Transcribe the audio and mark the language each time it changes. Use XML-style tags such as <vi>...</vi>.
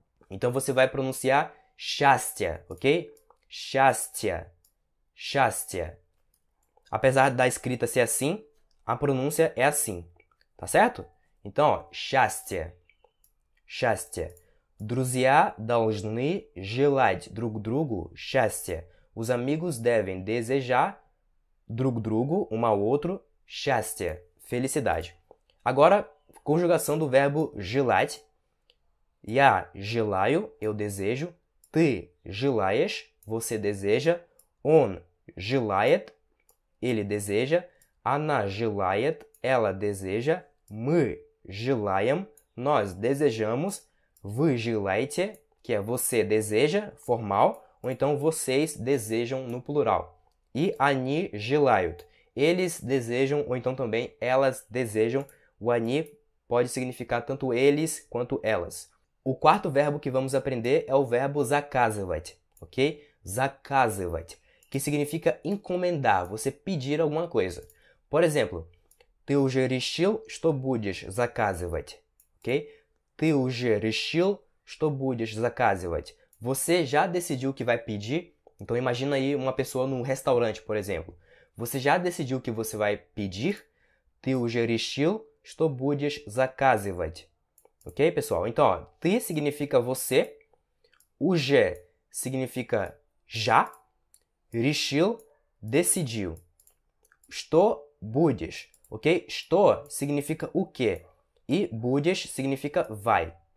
<pt>Então você vai pronunciar счастье, ok?</pt> <ru>Счастье, счастье.</ru> <pt>Apesar da escrita ser assim, a pronúncia é assim, tá certo? Então, ó, счастье, счастье.</pt> <ru>Друзья должны желать друг другу счастья.</ru> <pt>Os amigos devem desejar</pt> <ru>друг другу,</ru> <pt>um ao outro, счастье, felicidade. Agora, conjugação do verbo желать.</pt> <ru>Я желаю,</ru> <pt>eu desejo.</pt> <ru>Ты желаешь,</ru> <pt>você deseja.</pt> <ru>Он желает,</ru> <pt>ele deseja.</pt> <ru>Она желает,</ru> <pt>ela deseja.</pt> <ru>Мы желаем,</ru> <pt>nós desejamos.</pt> <ru>Вы желаете,</ru> <pt>que é você deseja, formal, ou então vocês desejam no plural. E</pt> <ru>они желают,</ru> <pt>eles desejam, ou então também elas desejam. O они pode significar tanto eles quanto elas. O quarto verbo que vamos aprender é o verbo заказывать, ok? Заказывать, que significa encomendar, você pedir alguma coisa. Por exemplo, Ты</pt> <ru>Ты уже решил, что будешь заказывать?</ru> <pt>Ok?</pt> <ru>Ты уже решил, что будешь заказывать?</ru> <pt>Você já decidiu o que vai pedir? Então imagina aí uma pessoa num restaurante, por exemplo. Você já decidiu o que você vai pedir?</pt> <ru>Ты уже решил, что будешь заказывать?</ru> <pt>Ok, pessoal? Então, ó, ты significa você, уже significa já, решил, decidiu.</pt> <ru>Что будешь? Ok?</ru> <pt>Что significa o quê? E будешь significa vai.</pt>